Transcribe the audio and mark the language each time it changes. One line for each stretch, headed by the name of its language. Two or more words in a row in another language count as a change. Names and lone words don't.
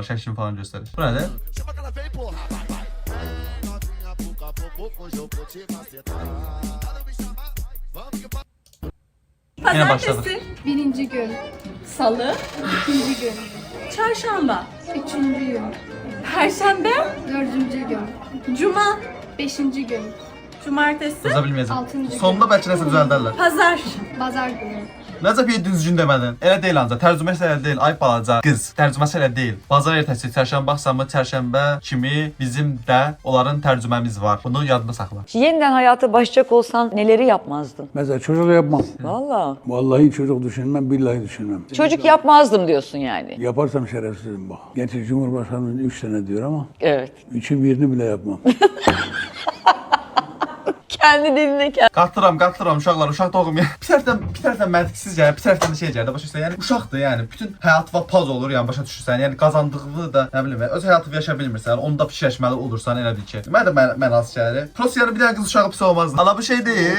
Turkish: Şaşın falan gösterir. Bu ne? Yine başladık. Birinci gün. Salı. İkinci gün. Çarşamba, Üçüncü gün. Perşembe, Dördüncü gün. Cuma, Beşinci gün. Cumartesi, Yazabilmeyeceğim. Altıncı gün.
Azerbaijani: Sonunda belki nəsə düzəldərlər.
Turkish: Pazar. Pazar günü.
Azerbaijani: Necə bir düzgün demədin? Elə deyil ancaq. Tərcüməsi elə deyil. Ay balaca qız. Tərcüməsi elə deyil. Bazar ertəsi çərşənbə axşamı çərşənbə kimi bizim də onların tərcüməmiz var. Bunu yadında saxla.
Turkish: Yeniden hayata başlayacak olsan neleri yapmazdın? Mesela çocuk yapmam. Valla. Vallahi çocuk düşünmem, billahi düşünmem. Çocuk yapmazdım diyorsun yani. Yaparsam şerefsizim bak. Gerçi Cumhurbaşkanımız 3 sene diyor ama Evet. 3'ün birini bile yapmam. Kendi diline kendi.
Azerbaijani: Qatıram uşaqlar, uşaq doğum. Bir tərəfdən məntiqsiz gəlir, bir tərəfdən də şey gəlir. Başa düşürsən, yəni uşaqdır, yəni bütün həyatı və paz olur, yəni başa düşürsən. Yəni qazandığını da, nə bilim, öz həyatını yaşaya bilmirsən, onu da fikirləşməli olursan, elə bil ki. Mən də mənasız gəlir. Prosta yəni bir dənə qız uşağı pis olmazdı. Ana bu şey deyil.